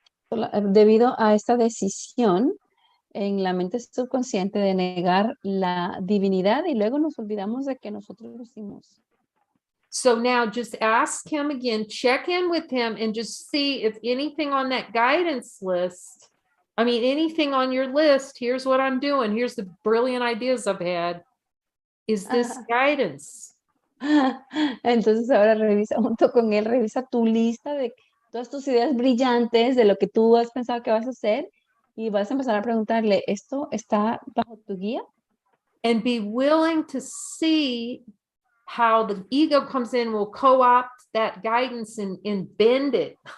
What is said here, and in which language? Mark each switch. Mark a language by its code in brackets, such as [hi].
[es] Debido a esta decisión en la mente subconsciente de negar la divinidad y luego nos olvidamos de que nosotros lo hicimos. [en] So now just ask him again, check in with him and just see if anything on that guidance list, I mean, anything on your list, here's what I'm doing, here's the brilliant ideas I've had, is this guidance? [es] Entonces ahora revisa junto con él, revisa tu lista de todas tus ideas brillantes, de lo que tú has pensado que vas a hacer y vas a empezar a preguntarle, ¿esto está bajo tu guía? [en] And be willing to see how the ego comes in, will co-opt that guidance and bend it.